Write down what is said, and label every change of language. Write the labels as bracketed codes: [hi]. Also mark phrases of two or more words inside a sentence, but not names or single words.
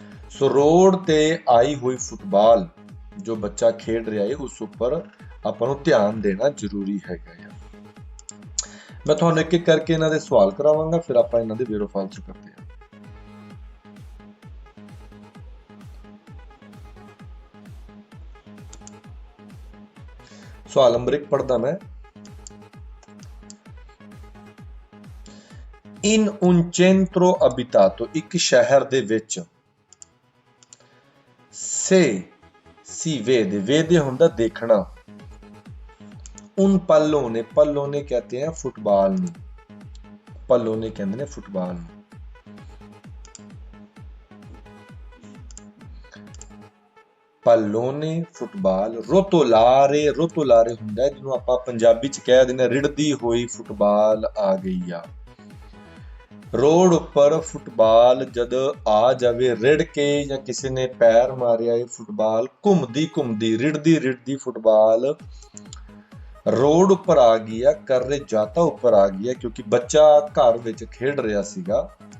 [pa] ਸੋ ਰੋਡ ਤੇ ਆਈ ਹੋਈ ਫੁੱਟਬਾਲ ਜੋ ਬੱਚਾ ਖੇਡ ਰਿਹਾ ਹੈ ਉਸ ਉੱਪਰ ਆਪਾਂ ਨੂੰ ਧਿਆਨ ਦੇਣਾ ਜ਼ਰੂਰੀ ਹੈਗਾ ਆ। ਮੈਂ ਤੁਹਾਨੂੰ ਇੱਕ ਇੱਕ ਕਰਕੇ ਇਹਨਾਂ ਦੇ ਸਵਾਲ ਕਰਾਵਾਂਗਾ, ਫਿਰ ਆਪਾਂ ਇਹਨਾਂ ਦੇ ਵੇਰੋ ਫਾਲਤੂ ਕਰਦੇ ਹਾਂ। ਸਵਾਲ ਨੰਬਰ 1 ਪੜ੍ਹਦਾ ਮੈਂ। [it] In un centro abitato, [pa] ਇੱਕ ਸ਼ਹਿਰ ਦੇ ਵਿੱਚ, [it] se si vede, vede [pa] ਹੁੰਦਾ ਦੇਖਣਾ, [it] un pallone, pallone [hi] कहते हैं फुटबॉल [pa] ਨੂੰ, pallone ਕਹਿੰਦੇ ਨੇ ਫੁੱਟਬਾਲ ਨੂੰ। pallone ਫੁੱਟਬਾਲ, [it] rotolare, rotolare [pa] ਹੁੰਦਾ ਹੈ ਜਿਹਨੂੰ ਆਪਾਂ ਪੰਜਾਬੀ ਚ ਕਹਿ ਦਿੰਦੇ ਰਿੜਦੀ ਹੋਈ ਫੁੱਟਬਾਲ ਆ ਗਈ ਆ। ਰੋਡ ਉੱਪਰ ਫੁੱਟਬਾਲ ਜਦ ਆ ਜਾਵੇ ਰਿੜ ਕੇ ਜਾਂ ਕਿਸੇ ਨੇ ਪੈਰ ਮਾਰਿਆ, ਇਹ ਫੁੱਟਬਾਲ ਘੁੰਮਦੀ ਘੁੰਮਦੀ ਰਿੜਦੀ ਰਿੜਦੀ ਫੁੱਟਬਾਲ ਰੋਡ ਉੱਪਰ ਆ ਗਈ ਆ, ਕਰਰੇ ਜਾਤਾ ਉੱਪਰ ਆ ਗਈ ਆ ਕਿਉਂਕਿ ਬੱਚਾ ਘਰ ਵਿੱਚ ਖੇਡ ਰਿਹਾ ਸੀਗਾ।